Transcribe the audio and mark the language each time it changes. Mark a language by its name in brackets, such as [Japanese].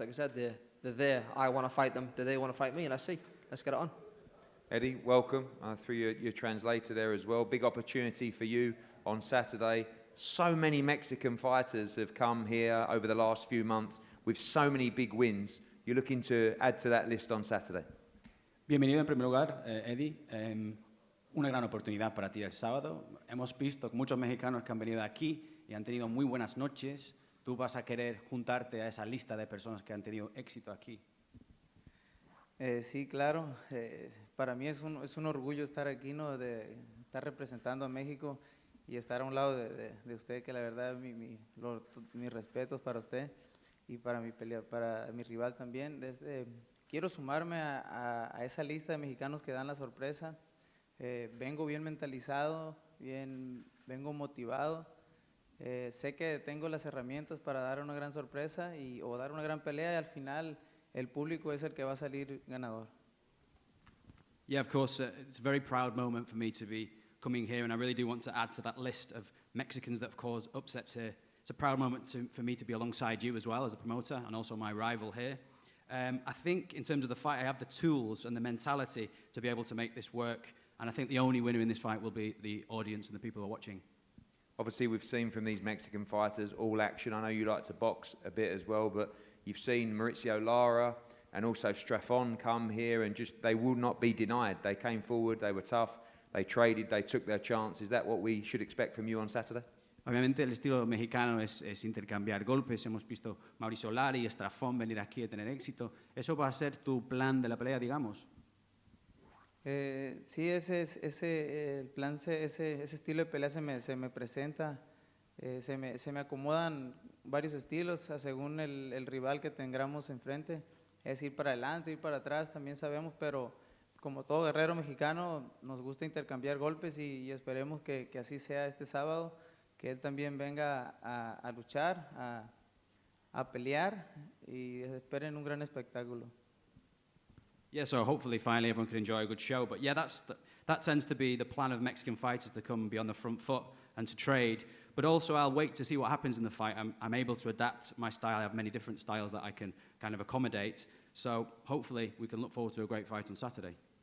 [English] Like I said, they're there. I want to fight them. Do they want to fight me? And let's see. Let's get it on. Eddie, welcome. Through your translator there as well. Big opportunity for you on Saturday. So many Mexican fighters have come here over the last few months with so many big wins. You're looking to add to that list on Saturday. [Spanish] Bienvenido en primer lugar, Eddie. Una gran oportunidad para ti el sábado. Hemos visto muchos mexicanos que han venido aquí y han tenido muy buenas noches, tú vas a querer juntarte a esa lista de personas que han tenido éxito aquí. Sí, claro. Para mí es un orgullo estar aquí, ¿no? De estar representando a México y estar a un lado de usted, que la verdad mis respetos para usted y para mi rival también. Quiero sumarme a esa lista de mexicanos que dan la sorpresa. Vengo bien mentalizado, vengo motivado. Sé que tengo las herramientas para dar una gran sorpresa o dar una gran pelea y al final el público es el que va a salir ganador. [English] Yeah, of course, it's a very proud moment for me to be coming here, and I really do want to add to that list of Mexicans that have caused upsets here. It's a proud moment for me to be alongside you as well as a promoter and also my rival here. I think in terms of the fight, I have the tools and the mentality to be able to make this work, and I think the only winner in this fight will be the audience and the people who are watching. Obviously, we've seen from these Mexican fighters all action. I know you like to box a bit as well, but you've seen Mauricio Lara and also Strafon come here, and just they will not be denied. They came forward, they were tough, they traded, they took their chance. Is that what we should expect from you on Saturday? [Spanish] Obviamente el estilo mexicano es intercambiar golpes. Hemos visto Mauricio Lara y Strafon venir aquí a tener éxito. ¿Eso va a ser tu plan de la pelea, digamos? Sí, el plan, ese estilo de pelea se me presenta. Se me acomodan varios estilos según el rival que tengamos enfrente. Es ir para adelante, ir para atrás, también sabemos, pero como todo guerrero mexicano nos gusta intercambiar golpes y esperemos que así sea este sábado, que él también venga a luchar, a pelear y esperen un gran espectáculo. [English] Yeah, so hopefully finally everyone can enjoy a good show. But yeah, that tends to be the plan of Mexican fighters, to come be on the front foot and to trade. But also I'll wait to see what happens in the fight. I'm able to adapt my style. I have many different styles that I can kind of accommodate. So hopefully we can look forward to a great fight on Saturday.